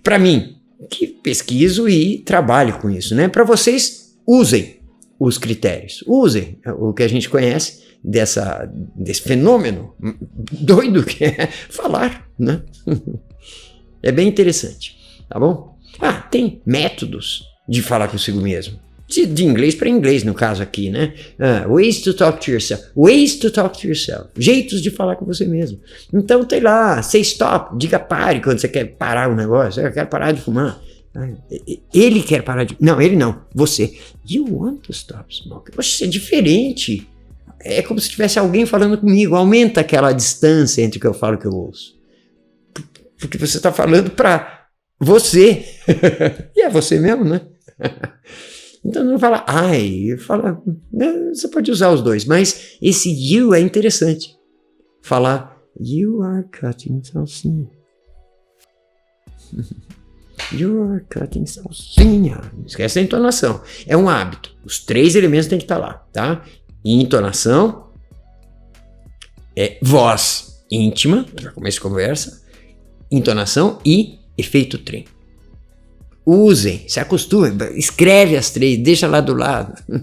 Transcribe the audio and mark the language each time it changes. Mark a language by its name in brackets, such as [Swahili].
[Portuguese] Para mim, que pesquiso e trabalho com isso, né? Para vocês, usem os critérios, usem o que a gente conhece desse fenômeno doido que é falar, né? É bem interessante, tá bom? Tem métodos de falar consigo mesmo. De inglês para inglês, no caso aqui, né? [English] Ways to talk to yourself. Ways to talk to yourself. [Portuguese] Jeitos de falar com você mesmo. Então, tem lá, [English] say stop, [Portuguese] diga pare quando você quer parar um negócio. Eu quero parar de fumar. Ele quer parar de... Não, ele não. Você. [English] You want to stop smoking. [Portuguese] Poxa, é diferente. É como se tivesse alguém falando comigo. Aumenta aquela distância entre o que eu falo e o que eu ouço. Porque você está falando para você. E é você mesmo, né? Então não fala ai, fala, você pode usar os dois, mas esse you é interessante. [English] Falar you are cutting salsinha. You are cutting salsinha. [Portuguese] Não esquece a entonação. É um hábito. Os 3 elementos têm que estar lá, tá? Entonação, voz íntima, já começa a conversa, entonação e efeito trem. Usem, se acostumem, escreve as 3, deixa lá do lado.